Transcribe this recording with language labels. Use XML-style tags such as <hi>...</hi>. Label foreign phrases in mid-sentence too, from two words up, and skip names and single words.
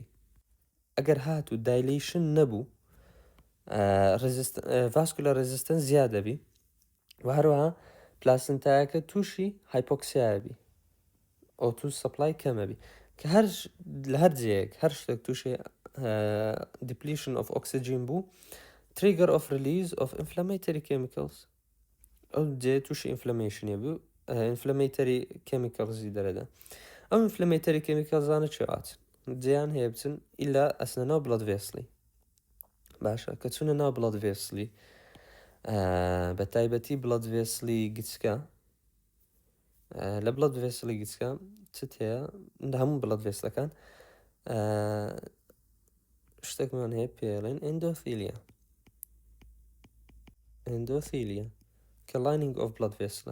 <ckb>ئەگەر هاتو دایلیشن نەبوو</ckb> <en>vascular resistance</en> <ckb>زیاد دەبی و هەروەها پلاسنتایەکە تووشی هایپۆکسیایەبی ئۆتو سەپلای کەمەبی کە لە هەر جەیەک هەر شتێک تووشی</ckb> <en>depletion of oxygen</en> <ckb>بوو</ckb> <en>trigger of release of inflammatory chemicals</en> <ckb>ئەو جێ تووشی ئینفلەمێشنێ بوو</ckb> <en>inflammatory chemicals</en> <ckb>ی دەرەدا. ئەو</ckb> <en>inflammatory chemicals</en> <ckb>انە چێوات جیان هەیە بچن ئیلا ئەسنە ناو</ckb> <en>blood vessel</en> <ckb>باشە کە چونە ناو</ckb> <en>blood vessel</en> <ckb>بە تایبەتی</ckb> <en>blood vessel</en> <ckb>گچکە لە</ckb> <en>blood vessel</en> <ckb>گچکە چت هەیە هەموو</ckb> <en>blood vessels</en> <ckb>شتێکمان هەیە پێڵێن ئەندۆثیلیا کە</ckb> <en>lining of blood vessel.</en>